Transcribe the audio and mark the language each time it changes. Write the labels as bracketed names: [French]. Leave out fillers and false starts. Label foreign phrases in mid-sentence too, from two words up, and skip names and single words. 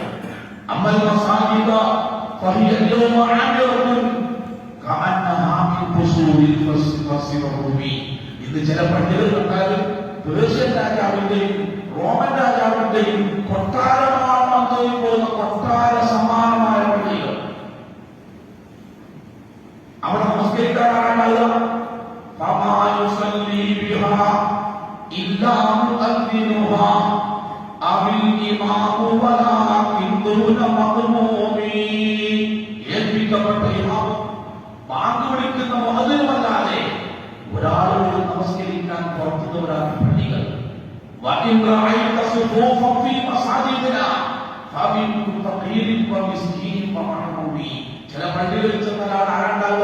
[Arabic] أما المساجد فهي اليوم عامرة كأنها من قصور الفرس والروم. [Malayalam] ഇത് ചില പള്ളികൾ കണ്ടാലും പേർഷ്യൻ രാജാവിന്റെയും റോമൻ രാജാവിന്റെയും കൊട്ടാരമാണെന്ന് തോന്നിപ്പോകുന്ന കൊട്ടാര സമാനമായ പള്ളികൾ. അവിടെ നമസ്കരിക്കാനാണ് [Arabic] فما يصلي بها إلا مؤذنها أو الإمام ولكن دون مأمومين. [Malayalam] വിളിക്കുന്ന മുഅദ്ദിനുമല്ലാതെ ഒരാളോട് നമസ്കരിക്കാൻ പുറത്തുനിന്ന് വരാത്ത പള്ളികൾ. ചില പള്ളികളിൽ ചെന്നാൽ ആരാണ്ടാവുക?